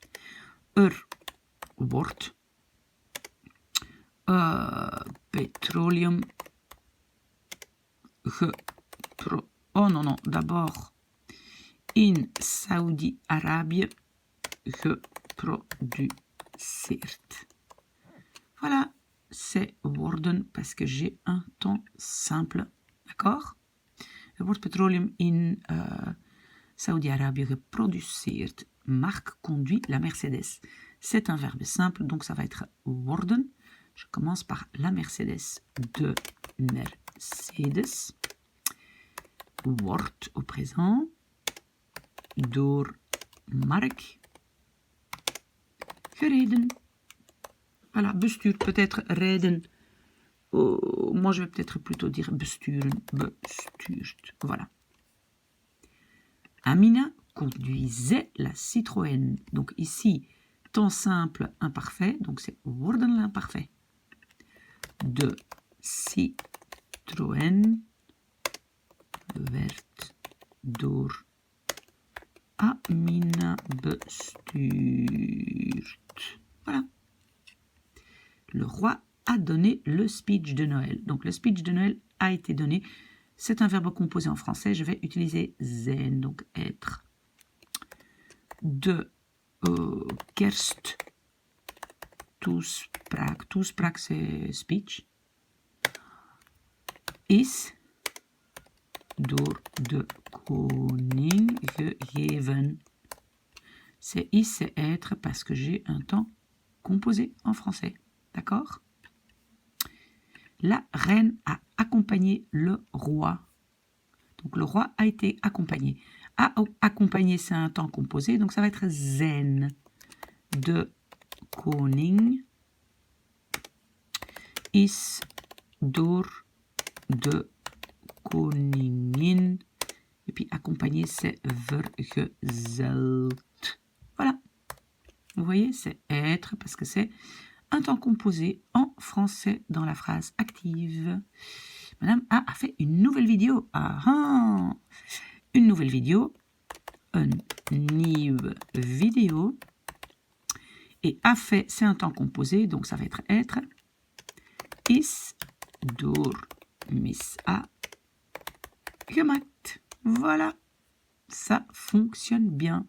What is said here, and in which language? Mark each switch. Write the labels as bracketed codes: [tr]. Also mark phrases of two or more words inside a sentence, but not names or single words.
[nl] Wordt petroleum [fr] oh non, d'abord [nl] in Saudi-Arabië geproduceerd. [fr] Voilà, c'est worden parce que j'ai un temps simple. D'accord? [nl] Er wordt petroleum in Saudi-Arabië geproduceerd. [fr] Marc conduit la Mercedes. C'est un verbe simple, donc ça va être worden. Je commence par la Mercedes de Mercedes. Wordt au présent. [nl] Door Mark gereden. [fr] Voilà, bestuurd, peut-être rijden moi, je vais peut-être plutôt dire besturen, bestuurt. Voilà. Amina conduisait la Citroën. Donc ici, temps simple imparfait. Donc c'est worden l'imparfait. [nl] De Citroën werd door Amina bestuurd. [fr] Voilà. Le roi a donné le speech de Noël. Donc le speech de Noël a été donné. C'est un verbe composé en français. Je vais utiliser zijn, donc être. [nl] De kerst toespraak. [fr] Toespraak, c'est speech. [nl] Is door de koning gegeven. [fr] C'est is, c'est être, parce que j'ai un temps composé en français. D'accord? La reine a accompagné le roi. Donc le roi a été accompagné. Accompagné, c'est un temps composé, donc ça va être zijn. [nl] De koning is door de koningin. [fr] Et puis accompagné, c'est vergezeld. Voilà. Vous voyez, c'est être parce que c'est un temps composé en français dans la phrase active. Madame A a fait une nouvelle vidéo. Une nouvelle vidéo. [nl] Een nieuwe vidéo. [fr] Et a fait, c'est un temps composé, donc ça va être. [nl] Is door Miss A gemaakt. [fr] Voilà. Ça fonctionne bien.